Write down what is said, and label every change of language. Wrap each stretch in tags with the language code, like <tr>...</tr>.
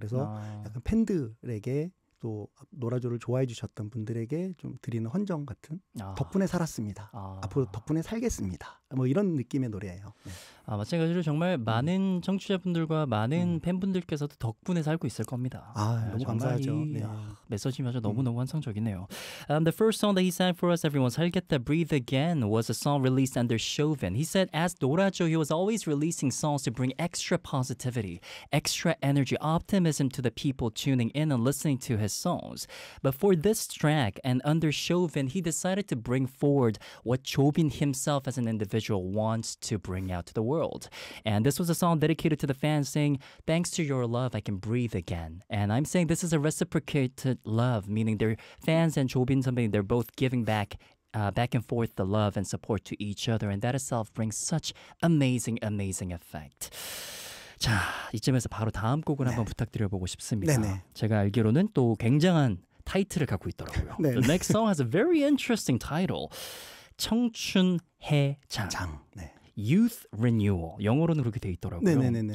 <ko>그래서 약간 팬들에게 또 노라조를 좋아해 주셨던 분들에게 좀 드리는 헌정 같은 덕분에 살았습니다. 앞으로 덕분에 살겠습니다. 뭐 이런 느낌의 노래예요. 네. 아, 마찬가지로 정말 많은 청취자분들과 많은 팬분들께서도 덕분에 살고 있을 겁니다. 아, 너무 감사하죠. 메시지마저 너무너무 환상적이네요.</ko> <en>The first song that he sang for us, everyone, 살겠다, Breathe Again, was a song released under Chauvin. He said, as 노라조, he was always releasing songs to bring extra positivity, extra energy, optimism to the people tuning in and listening to his songs. But for this track and under Chauvin, he decided to bring forward what Chauvin himself as an individual wants to bring out to the world. And this was a song dedicated to the fans saying, thanks to your love, I can breathe again. And I'm saying this is a reciprocated love, meaning their fans and Chauvin, something they're both giving back back and forth the love and support to each other. And that itself brings such amazing, amazing effect.</en> <ko>자, 이쯤에서 바로 다음 곡을 한번 부탁드려보고 싶습니다. 네네. 제가 알기로는 또 굉장한 타이틀을 갖고 있더라고요.</ko> <en>The next song has a very interesting title.</en> <ko>청춘해장. 네.</ko> <en>Youth Renewal.</en> <ko>영어로는 그렇게 돼 있더라고요. 네네네네.</ko>